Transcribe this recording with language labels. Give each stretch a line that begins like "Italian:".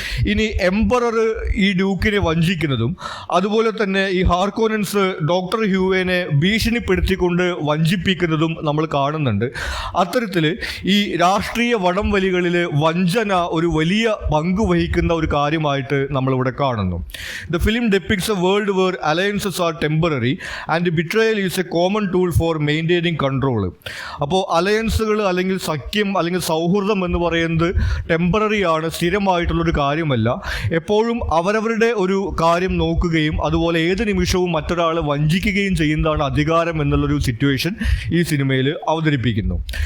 Malayalam: ഇനി എംപറർ ഈ ഡ്യൂക്കിനെ വഞ്ചിക്കുന്നതും അതുപോലെ തന്നെ ഈ ഹാർക്കോനൻസ് ഡോക്ടർ ഹ്യൂവേനെ ഭീഷണിപ്പെടുത്തിക്കൊണ്ട് വഞ്ചിപ്പിക്കുന്നതും നമ്മൾ കാണുന്നുണ്ട്. അത്തരത്തിൽ ഈ രാഷ്ട്രീയ വടംവലികളിൽ വഞ്ചന ഒരു വലിയ പങ്ക് വഹിക്കുന്ന ഒരു കാര്യമായിട്ട് നമ്മളിവിടെ കാണുന്നു.
English: The film depicts a world where alliances are temporary and betrayal is a common tool for maintaining control.
Malayalam: അപ്പോൾ അലയൻസുകൾ അല്ലെങ്കിൽ സഖ്യം അല്ലെങ്കിൽ സൗഹൃദം എന്ന് പറയുന്നത് ടെമ്പററി ആണ്, സ്ഥിരമായിട്ടുള്ളൊരു കാര്യമല്ല. എപ്പോഴും അവരവരുടെ ഒരു കാര്യം നോക്കുകയും അതുപോലെ ഏത് നിമിഷവും മറ്റൊരാളെ വഞ്ചിക്കുകയും ചെയ്യുന്നതാണ് അധികാരം എന്നുള്ളൊരു സിറ്റുവേഷൻ ഈ സിനിമയിൽ അവതരിപ്പിക്കുന്നു.